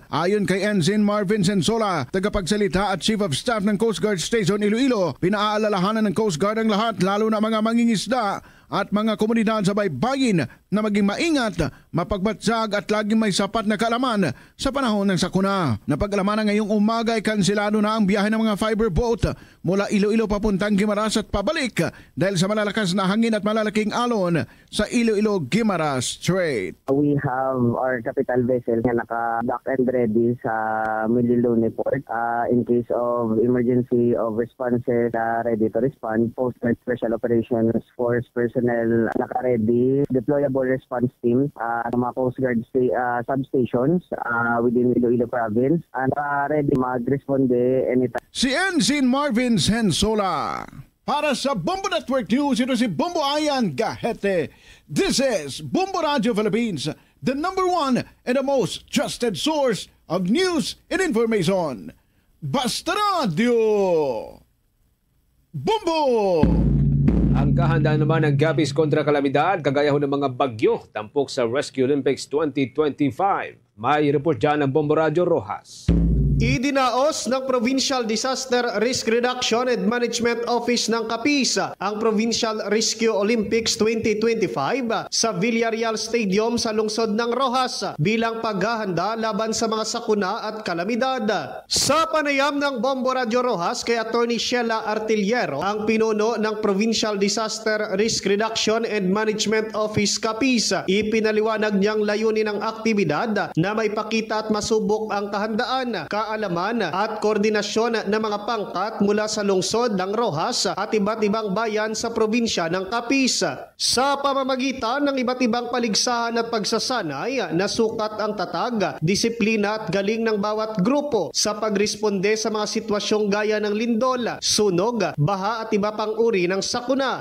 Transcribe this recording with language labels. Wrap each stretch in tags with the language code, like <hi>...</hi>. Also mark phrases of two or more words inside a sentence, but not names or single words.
<tl>Ayon kay Ensign Marvin Sensola, tagapagsalita at Chief of Staff ng Coast Guard Station Iloilo, pinaalalahanan ng Coast Guard ang lahat lalo na mga mangingisda at mga komunidad sa baybayin na maging maingat, mapagbatsag at laging may sapat na kaalaman sa panahon ng sakuna. Napag-alaman na ngayong umaga ay kansilado na ang biyahe ng mga fiber boat mula Iloilo papuntang Guimaras at pabalik dahil sa malalakas na hangin at malalaking alon sa Iloilo-Guimaras Strait.</tl> <en>We have our capital vessel</en> <tl>na naka-dock</tl> <en>and ready sa Mililone Port in case of emergency of responses ready to respond. Coast Guard Special Operations Force personnel naka-ready, deployable response team</en> <tl>ng mga</tl> <en>Coast Guard substations within Iloilo Province and ready mag-responde anytime.</en> <tl>Si Ensign Marvin Sensola. Para sa Bombo Network News, ito si Bombo Ayan Gahete.</tl> <en>This is Bombo Radio Philippines, the #1 and the most trusted source of news and information.</en> <tl>Basta Radio! Bombo! Ang kahandaan naman ng Gapis kontra kalamidad, kagaya ho ng mga bagyo, tampok sa Rescue Olympics 2025. May report dyan ng Bombo Radio Rojas. Idinaos ng Provincial Disaster Risk Reduction and Management Office ng Capiz ang Provincial Rescue Olympics 2025 sa Villarreal Stadium sa lungsod ng Rojas bilang paghahanda laban sa mga sakuna at kalamidad. Sa panayam ng Bombo Radio Rojas kay Attorney Sheila Artillero, ang pinuno ng Provincial Disaster Risk Reduction and Management Office Capiz, ipinaliwanag niyang layunin ng aktibidad na may pakita at masubok ang kahandaan, kaalaman at koordinasyon ng mga pangkat mula sa lungsod ng Rojas at iba't ibang bayan sa probinsya ng Capiz. Sa pamamagitan ng iba't ibang paligsahan at pagsasanay, nasukat ang tatag, disiplina at galing ng bawat grupo sa pagresponde sa mga sitwasyong gaya ng lindol, sunog, baha at iba pang uri ng sakuna.</tl>